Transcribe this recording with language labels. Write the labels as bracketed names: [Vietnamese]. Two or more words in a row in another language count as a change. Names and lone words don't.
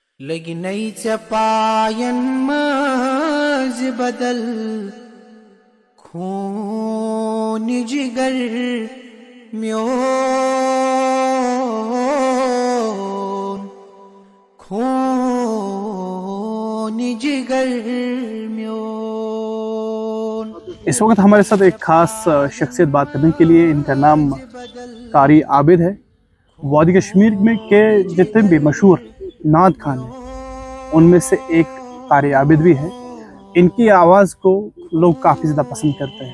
[Kashmiri] لگی نیچه پاین ماز بدل خون جگر میون خون جگر میون. [Urdu] اس وقت ہمارے ساتھ ایک خاص شخصیت بات کرنے کے لیے، ان کا نام قاری عابد ہے. وادی کشمیر میں کے جتنے بھی مشہور نعت خوان ہیں ان میں سے ایک قاری عابد بھی ہے. ان کی آواز کو لوگ کافی زیادہ پسند کرتے ہیں.